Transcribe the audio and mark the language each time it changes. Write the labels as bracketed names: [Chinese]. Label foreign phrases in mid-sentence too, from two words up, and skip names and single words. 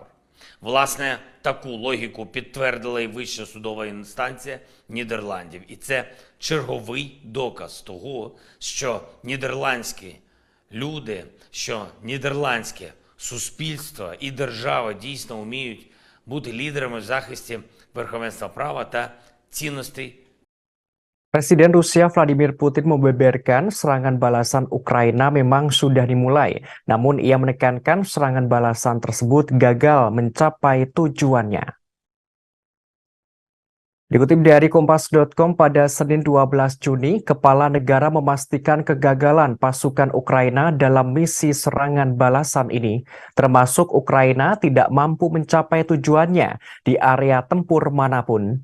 [Ukrainian] Власне, таку логіку підтвердила і Вища судова інстанція Нідерландів. І це черговий доказ того, що нідерландські люди, що нідерландське суспільство і держава дійсно вміють бути лідерами в захисті верховенства права та цінностей. [Indonesian] Presiden Rusia Vladimir Putin membeberkan serangan balasan Ukraina memang sudah dimulai, namun ia menekankan serangan balasan tersebut gagal mencapai tujuannya. Dikutip dari Kompas.com pada Senin 12 Juni, Kepala Negara memastikan kegagalan pasukan Ukraina dalam misi serangan balasan ini, termasuk Ukraina tidak mampu mencapai tujuannya di area tempur manapun.